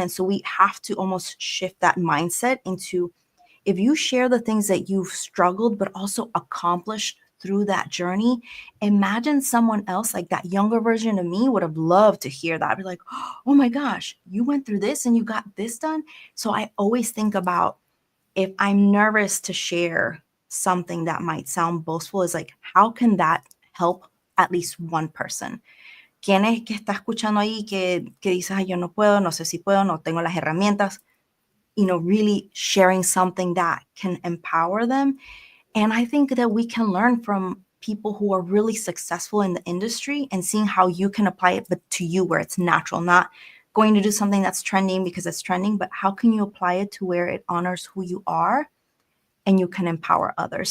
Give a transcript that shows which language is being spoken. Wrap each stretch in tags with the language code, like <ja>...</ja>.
<en>And so we have to almost shift that mindset into, if you share the things that you've struggled but also accomplished through that journey, imagine someone else, like that younger version of me would have loved to hear that. I'd be like, oh my gosh, you went through this and you got this done. So I always think about, if I'm nervous to share something that might sound boastful, is like, how can that help at least one person?</en> <es>¿Quién es que está escuchando ahí que dice, ay, yo no puedo, no sé si puedo, no tengo las herramientas?</es> <en>Really sharing something that can empower them. And I think that we can learn from people who are really successful in the industry and seeing how you can apply it, but to you, where it's natural, not going to do something that's trending because it's trending, but how can you apply it to where it honors who you are and you can empower others.</en>